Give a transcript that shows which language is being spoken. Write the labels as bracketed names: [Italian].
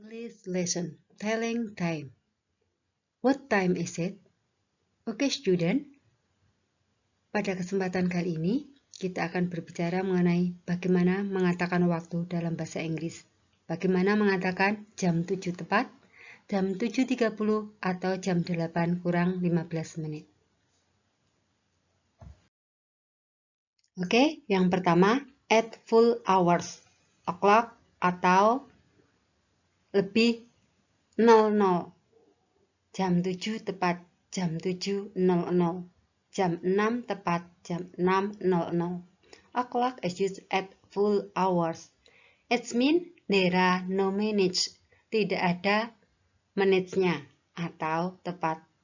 [English] English lesson, telling time. What time is it? Okay, student. [Indonesian] Pada kesempatan kali ini, kita akan berbicara mengenai bagaimana mengatakan waktu dalam bahasa Inggris. Bagaimana mengatakan jam 7 tepat, jam 7.30, atau jam 8 kurang 15 menit. Oke, yang pertama, [English] at full hours, [Indonesian] o'clock atau lebih 00. Jam 7 tepat, jam 7.00. Jam 6 tepat, jam 6.00. [English] O'clock is used at full hours. It means there are no minutes. [Indonesian] Tidak ada menitnya atau tepat.